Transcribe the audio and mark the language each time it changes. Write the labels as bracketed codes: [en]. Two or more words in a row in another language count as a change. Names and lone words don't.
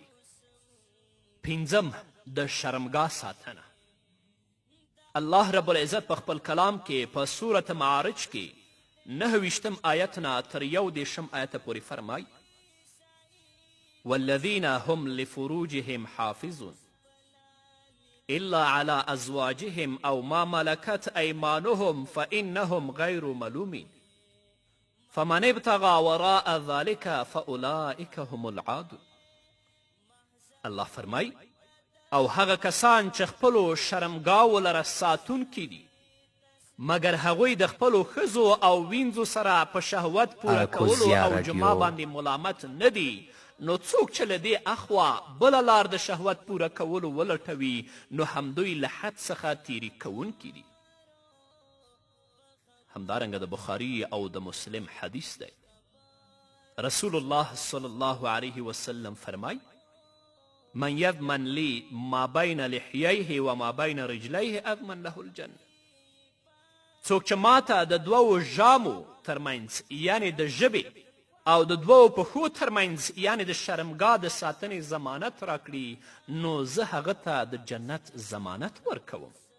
[ps] پنځم، د شرمګاه ساتنه. الله [ar] رب العزت [ps] په خپل کلام کې په سورة معارج کې 9 آیت نه تر 11 آیت پورې فرمای: [ar] والذین هم لفروجهم حافظون الا على ازواجهم او ما ملكت ايمانهم فانهم غير ملومين فمن ابتغى وراء ذلك فاولئك هم العادون. [ps] الله فرمای: او هغه کسان چې خپلو شرمګاو لره ساتونکي دي، مګر هغوی د خپلو ښځو او وینځو سره په شهوت پوره کولو او جما باندې ملامت نه دي، نو څوک چې له دې اخوا بله لار د شهوت پوره کولو ولټوي، نو همدوی له حد څخه تیری کوونکي دي. همدارنګه د بخاري او د مسلم حدیث دی. رسول الله [ar] صلی الله علیه وسلم [ps] فرمای: [ar] من یضمن لی ما بین لحییه و ما بین رجلیه اضمن له الجنه. [ps] څوک چې ماته د دوو ژامو ترمنځ یعنې د ژبې او د دوو پښو ترمنځ یعنې د شرمګاه د ساتنې ضمانت راکړي نو زه هغه ته د جنت ضمانت ورکوم.